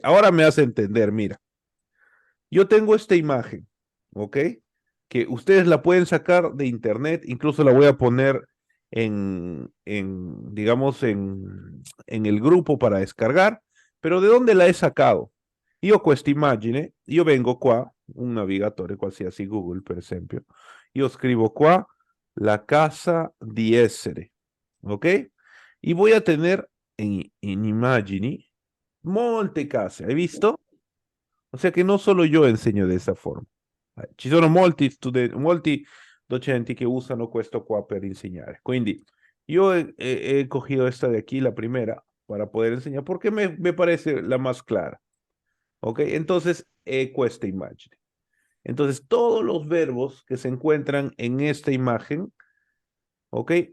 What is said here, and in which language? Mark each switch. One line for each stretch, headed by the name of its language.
Spanish: Ahora me hace entender, mira, yo tengo esta imagen, ¿ok? Que ustedes la pueden sacar de internet, incluso la voy a poner digamos, en el grupo para descargar, pero ¿de dónde la he sacado?
Italian: Io questa immagine, io vengo qua, un navigatore qualsiasi, Google per esempio, io scrivo qua la casa di essere, ¿ok?
Spanish: Y voy a tener en
Italian: immagini molte case, ¿hai visto?
Spanish: O sea
Italian: che non solo io insegno di questa forma. Ci sono molti studenti, molti docenti che usano questo qua per insegnare. Quindi io
Spanish: he cogido esta de aquí, la primera, para poder enseñar, porque me parece la más clara. ¿Ok? Entonces, esta imagen. Entonces, todos los verbos que se encuentran en esta imagen, ¿ok?